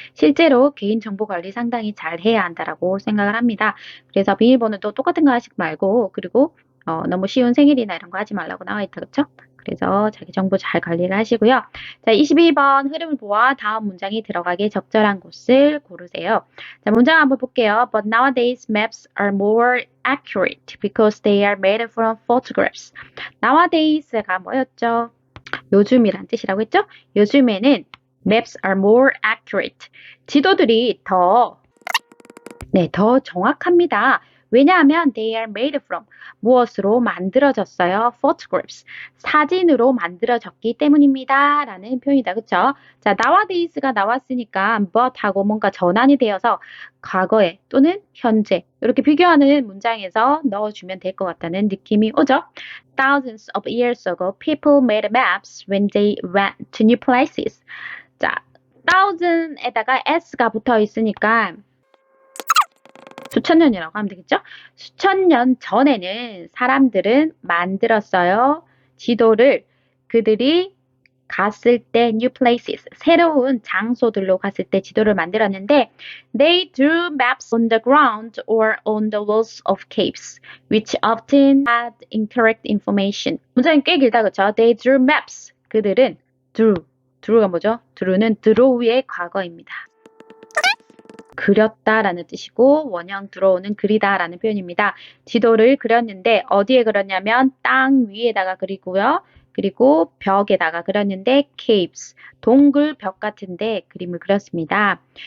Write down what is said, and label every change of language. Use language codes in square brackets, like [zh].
[ko] 실제로 개인정보 관리 상당히 잘 해야 한다라고 생각을 합니다. 그래서 비밀번호도 똑같은 거 하지 말고, 그리고 너무 쉬운 생일이나 이런 거 하지 말라고 나와 있다, 그쵸? 그래서 자기 정보 잘 관리를 하시고요. 자, 22번 흐름을 보아 다음 문장이 들어가기 적절한 곳을 고르세요. 자, 문장 한번 볼게요. [en] But nowadays maps are more accurate because they are made from photographs. [ko] nowadays가 뭐였죠? 요즘이란 뜻이라고 했죠? 요즘에는 [en] maps are more accurate. [ko] 지도들이 더 정확합니다. 왜냐하면 [en] they are made from [ko] 무엇으로 만들어졌어요? [en] photographs. [ko] 사진으로 만들어졌기 때문입니다. 라는 표현이다. 그쵸? 자, nowadays가 나왔으니까 but하고 뭔가 전환이 되어서 과거에 또는 현재 이렇게 비교하는 문장에서 넣어주면 될 것 같다는 느낌이 오죠? [en] Thousands of years ago, people made maps when they went to new places. [ko] 자, thousand에다가 s가 붙어 있으니까 수천 년이라고 하면 되겠죠? 수천 년 전에는 사람들은 만들었어요. 지도를 그들이 갔을 때 [en] new places, [ko] 새로운 장소들로 갔을 때 지도를 만들었는데 [en] they drew maps on the ground or on the walls of caves, which often had incorrect information. [ko] 문장이 꽤 길다, 그렇죠? [en] They drew maps. [ko] 그들은 drew가 뭐죠? drew는 draw의 과거입니다. 그렸다라는 뜻이고 원형 들어오는 그리다라는 표현입니다. 지도를 그렸는데 어디에 그렸냐면 땅 위에다가 그리고요. 그리고 벽에다가 그렸는데 caves, 동굴 벽 같은데 그림을 그렸습니다.